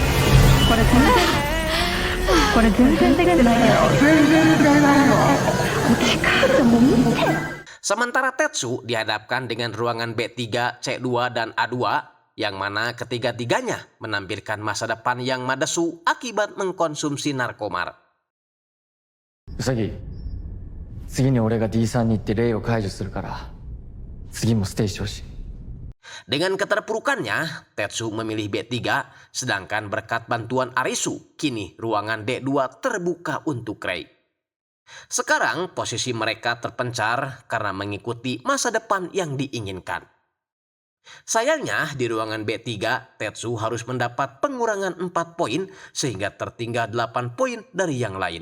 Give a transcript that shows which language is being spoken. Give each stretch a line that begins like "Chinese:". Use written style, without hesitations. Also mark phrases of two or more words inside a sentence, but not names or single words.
Indonesian: Sementara Tetsu dihadapkan dengan ruangan B3, C2, dan A2, yang mana ketiga-tiganya menampilkan masa depan yang madesu akibat mengkonsumsi narkomar.
Japanese: Usagi, 次に俺が D3 に行って霊を解除するから、次もステイしてほしい。
Indonesian: Dengan keterpurukannya, Tetsu memilih B3, sedangkan berkat bantuan Arisu, kini ruangan D2 terbuka untuk Rei. Sekarang posisi mereka terpencar karena mengikuti masa depan yang diinginkan. Sayangnya di ruangan B3, Tetsu harus mendapat pengurangan 4 poin sehingga tertinggal 8 poin dari yang lain.